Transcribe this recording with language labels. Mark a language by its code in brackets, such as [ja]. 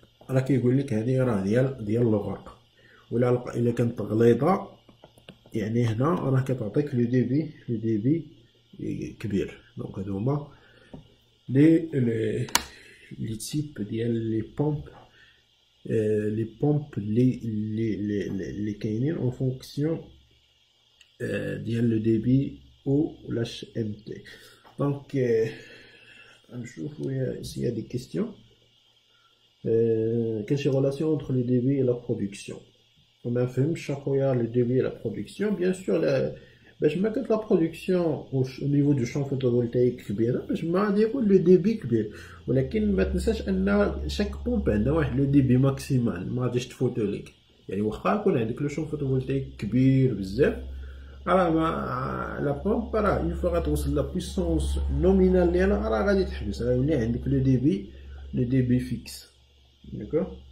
[ar] راه كيقول لك هذه راه ديال الغرق ولا الا كانت غليظه يعني هنا راه كتعطيك لو ديبي كبير دونك هادو هما لي تيب ديال لي بومب اللي كاينين اون فونكسيون ديال لو ديبي او لاش ام تي دونك نشوفو [fr] s'il y a des questions. Quelle est la relation entre le débit et la production? On a fait le débit et la production. Bien sûr, [ar] باش ما كانت [fr] la production au niveau du champ photovoltaïque [ar] كبيرة باش ما غادي يكون le débit كبير ولكن ما تنساش ان chaque بومب عندها واحد le débit ماكسيمال ما غاديش تفوتو ليك يعني واخا يكون عندك لو شون فوتوفولتايك كبير بزاف راه ما لا بومب راه اون فوا غتوصل لا بويسونس نومينال ديالها راه غادي تحبس راه يولي عندك لو ديبي فيكس داكوغ